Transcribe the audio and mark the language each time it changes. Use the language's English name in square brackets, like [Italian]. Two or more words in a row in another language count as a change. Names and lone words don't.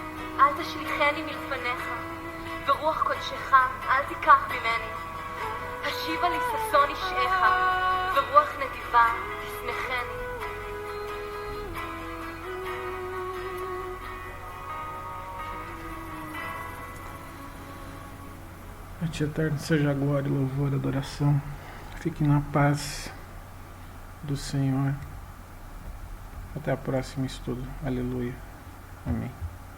[Hebrew] אל תשליכני מלפניך, ורוח קודשך אל תיקח ממני. השיבה לי ששון אישך, ורוח נדיבה תשמחני. [Portuguese] A Ti eterno seja a glória, louvor, adoração. Fique na paz do Senhor. Até a próxima estudo. Aleluia. Amém.